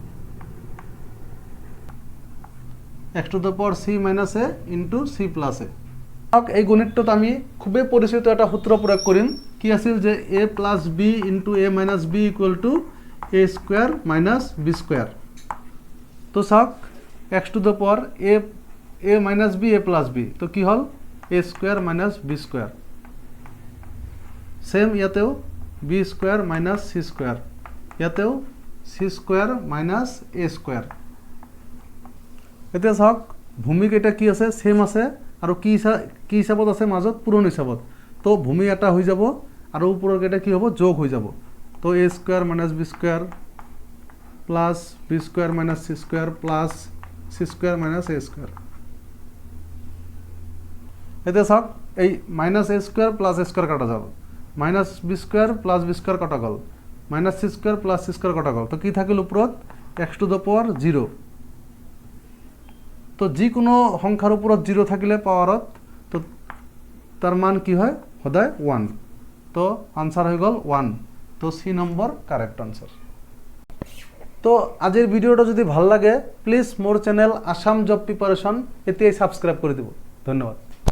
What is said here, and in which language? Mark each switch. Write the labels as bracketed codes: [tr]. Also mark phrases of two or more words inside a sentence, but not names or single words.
[en] x to the power c minus a into c plus a [as] এই গণিতটা আমি খুবই পরিচিত একটা সূত্র প্রয়োগ করিম কি আছিল যে [en] a plus b into a minus b equal to a square minus b square [as] তো চাওক [en] x to the power a minus b a plus b [as] তো কি হল [en] a square minus b square [as] সেম ইয়াতেও [en] b square minus c square [as] ইয়াতেও [en] c square minus a square [as] এতিয়া চাওক ভূমিক এটা কি আছে সেম আছে আৰু কি হিচাপত আছে মাজত পূৰণ হিচাপত তো ভূমি এটা হৈ যাব আৰু ওপৰৰ কেইটা কি হ'ব যোগ হৈ যাব তো [en] a square minus b square plus b square minus c square plus c square minus a square [as] এতিয়া চাওক এই [en] minus a square plus a square [as] কাটা যাব [en] minus b square plus b square [as] কাটা গ'ল [en] minus c square plus c square [as] কাটা গ'ল তো কি থাকিল ওপৰত [en] x to the power 0 [as] তো যিকোনো সংখ্যাৰ ওপৰত 0 থাকিলে পাৱাৰত তো তাৰ মান কি হয় সদায় 1 তো আনসার হৈ গ'ল 1 তো [en] C number correct answer [as] তো আজিৰ ভিডিওটা যদি ভাল লাগে প্লিজ মোৰ চ্যানেল আসাম জব প্রিপারেশন এতিয়াই সাবস্ক্রাইব কৰি দিব ধন্যবাদ।